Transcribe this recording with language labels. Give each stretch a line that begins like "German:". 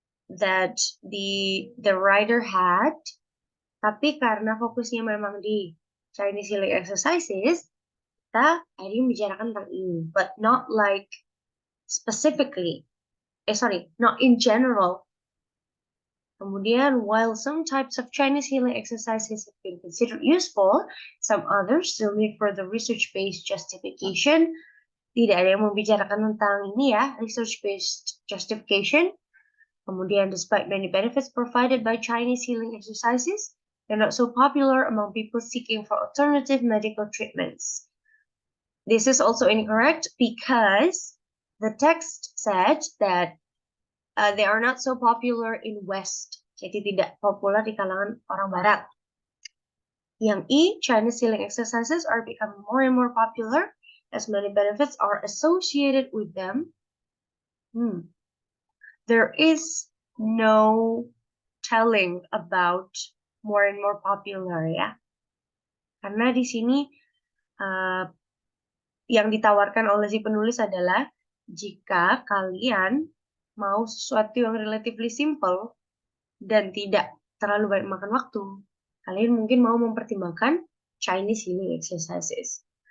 English: that the writer had,
Indonesian: tapi karena fokusnya memang di Chinese healing exercises, kita akhirnya membicarakan tentang ini,
English: but not like specifically, not in general.
Indonesian: Kemudian,
English: while some types of Chinese healing exercises have been considered useful, some others still need further research-based justification.
Indonesian: Tidak ada yang membicarakan tentang ini ya, research-based justification. Kemudian,
English: despite many benefits provided by Chinese healing exercises, they're not so popular among people seeking for alternative medical treatments. This is also incorrect because the text said that they are not so popular in West,
Indonesian: jadi tidak populer di kalangan orang Barat. Yang E,
English: Chinese healing exercises are becoming more and more popular as many benefits are associated with them. There is no telling about more and more popular ya.
Indonesian: Karena di sini yang ditawarkan oleh si penulis adalah jika kalian mau sesuatu yang relatively simple dan tidak terlalu banyak makan waktu, kalian mungkin mau mempertimbangkan Chinese healing exercises.